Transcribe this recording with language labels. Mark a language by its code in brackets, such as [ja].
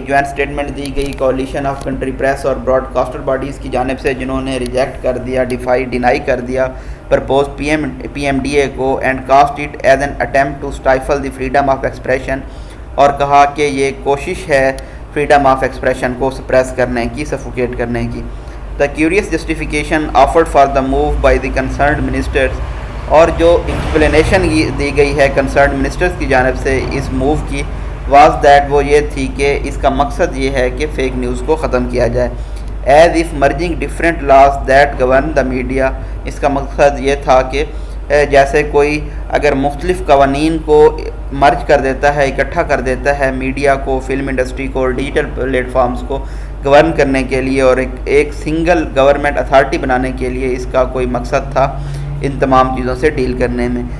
[ur] ایک joint statement دی گئی coalition of country press اور براڈ کاسٹر باڈیز کی جانب سے جنہوں نے ریجیکٹ کر دیا, ڈینائی کر دیا propose P M D A کو, [en] And cast it as an attempt to stifle the freedom of expression. [ur] اور کہا کہ یہ کوشش ہے فریڈم آف ایکسپریشن کو سپریس کرنے کی, سفوکیٹ کرنے کی. [en] The curious justification offered for the move by the concerned ministers. [ur] اور جو ایکسپلینیشن دی گئی ہے کنسرنڈ منسٹرز کی جانب سے اس موو کی [en] was that, [ur] وہ یہ تھی کہ اس کا مقصد یہ ہے کہ فیک نیوز کو ختم کیا جائے. [en] As if merging different laws that govern the media. [ur] اس کا مقصد یہ تھا کہ جیسے کوئی اگر مختلف قوانین کو مرج کر دیتا ہے, اکٹھا کر دیتا ہے میڈیا کو, فلم انڈسٹری کو, ڈیجیٹل پلیٹ فارمز کو گورن کرنے کے لیے اور ایک سنگل گورنمنٹ اتھارٹی بنانے کے لیے, اس کا کوئی مقصد تھا ان تمام چیزوں سے ڈیل کرنے میں.